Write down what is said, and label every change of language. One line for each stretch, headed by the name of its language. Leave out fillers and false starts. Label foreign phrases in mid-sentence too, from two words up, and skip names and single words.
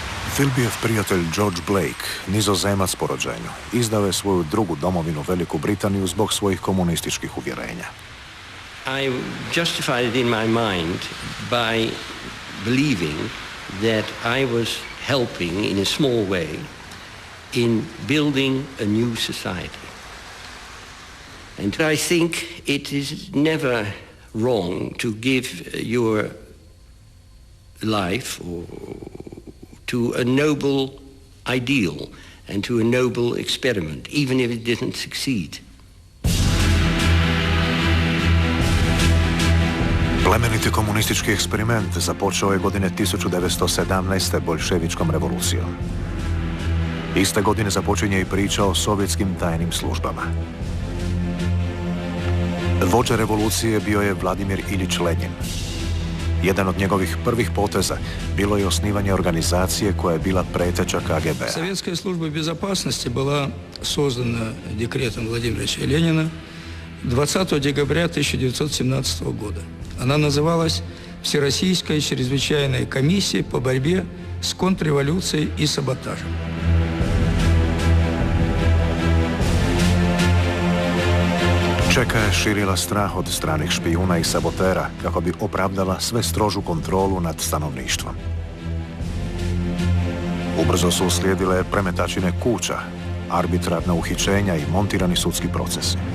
Croatian: Philbijev prijatelj George Blake, Nizozemac po rođenju, izdao je svoju drugu domovinu Veliku Britaniju zbog svojih komunističkih uvjerenja.
English: I justified it in my mind by believing that I was helping in a small way in building a new society. And I think it is never wrong to give your life to a noble ideal and to a noble experiment, even if it didn't succeed.
Croatian: Plemeniti komunistički eksperiment započeo je godine 1917. boljševičkom revolucijom. Iste godine započinje i priča o sovjetskim tajnim službama. Vođa revolucije bio je Vladimir Ilić Lenjin. Jedan od njegovih prvih poteza bilo je osnivanje organizacije koja je bila preteča KGB-a.
Russian: Советская служба безопасности была создана декретом Владимира Ильича Ленина 20 декабря 1917 года. Она называлась Всероссийская чрезвычайная комиссия по борьбе с контрреволюцией и саботажем.
Croatian: Čeka je širila strah od stranih špijuna i sabotera kako bi opravdala sve strožu kontrolu nad stanovništvom. Ubrzo su uslijedile premetačine kuća, arbitrarna uhićenja i montirani sudski procesi.